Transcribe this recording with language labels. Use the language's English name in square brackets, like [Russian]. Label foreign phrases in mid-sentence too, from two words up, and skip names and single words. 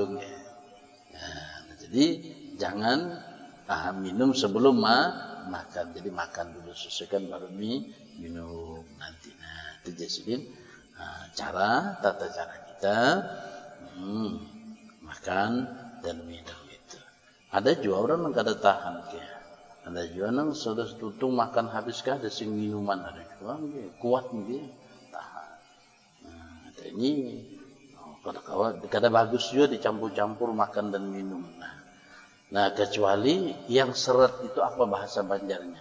[Indonesian] Jadi jangan minum sebelum makan. Jadi makan dulu sesuaikan baru minum nanti. Itu jasidin tata cara kita makan dan minum itu. [Banjar] Ada juga orang yang kada tahan Ada juga nang sudah tutung makan habis kah ada sing minuman ada juga kuat nggih tahan. [Indonesian] Ini kada bagus juga dicampur-campur makan dan minum. Nah, kecuali yang seret itu apa bahasa Banjarnya?